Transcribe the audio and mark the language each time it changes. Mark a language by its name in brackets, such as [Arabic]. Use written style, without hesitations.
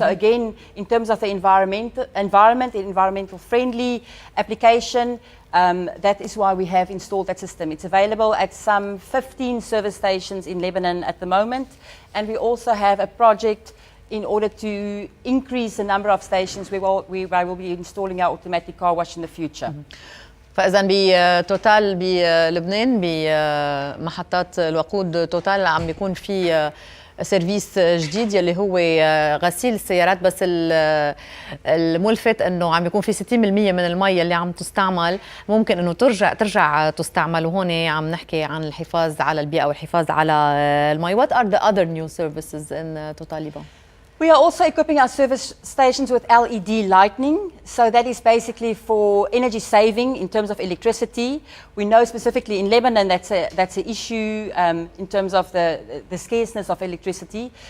[English] So again, in terms of the environmental friendly application, that is why we have installed that system. It's available at some 15 service stations in Lebanon at the moment. And we also have a project in order to increase the number of stations where we will be installing our automatic car wash in the future. [Arabic] فإذا بتوتال بلبنان بمحطات الوقود توتال عم بيكون في سيرفيس جديد يلي هو غسيل السيارات، بس الملفت انه عم بيكون في 60% من المي اللي عم تستعمل ممكن انه ترجع تستعمل، وهون عم نحكي عن الحفاظ على البيئة والحفاظ على المي. [English] What are the other new services in Total Liban? We are also equipping our service stations with LED lighting. So that is basically for energy saving in terms of electricity. We know specifically in Lebanon that's an issue in terms of the scarceness of electricity.